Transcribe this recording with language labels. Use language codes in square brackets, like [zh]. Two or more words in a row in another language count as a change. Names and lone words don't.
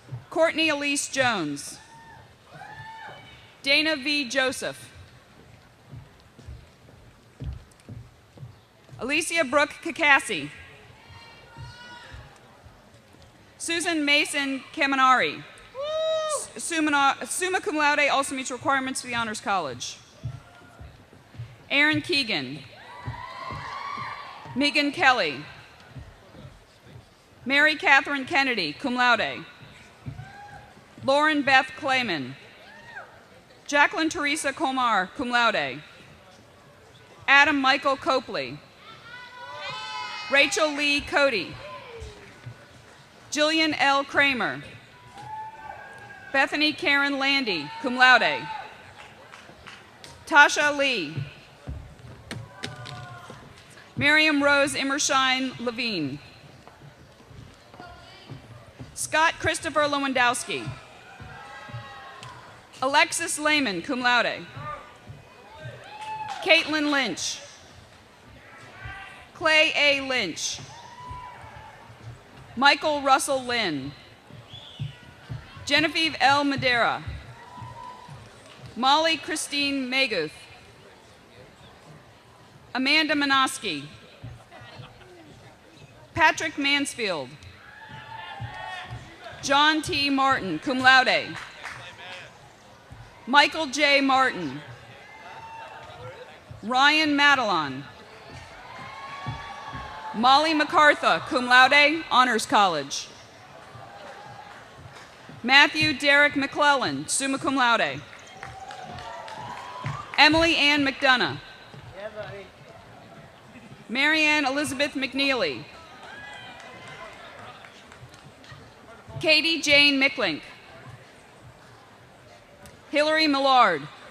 [en] Courtney Elise Jones. Dana V. Joseph. Alicia Brooke Kakassi. Susan Mason Kaminari. [la] Summa cum laude, [en] also meets requirements for the Honors College. Aaron Keegan. Megan Kelly. Mary Catherine Kennedy, [la] cum laude. [en] Lauren Beth Clayman. Jacqueline Teresa Comar, [la] cum laude. [en] Adam Michael Copley. Rachel Lee Cody. Jillian L. Kramer. Bethany Karen Landy, [la] cum laude. [en] Tasha Lee. Miriam Rose Immershine Levine. Scott Christopher Lewandowski. Alexis Lehman, [la] cum laude. [en] Caitlin Lynch. Clay A. Lynch. Michael Russell Lynn. Genevieve L. Madera. Molly Christine Maguth. Amanda Minoski. Patrick Mansfield. John T. Martin, [la] cum laude. [en] Michael J. Martin. Ryan Madelon. Molly MacArthur, [la] cum laude, [en] Honors College. Matthew Derek McClellan, [la] summa cum laude. [en] Emily Ann McDonough. Marianne Elizabeth McNeely. Katie Jane Micklink. Hillary Millard.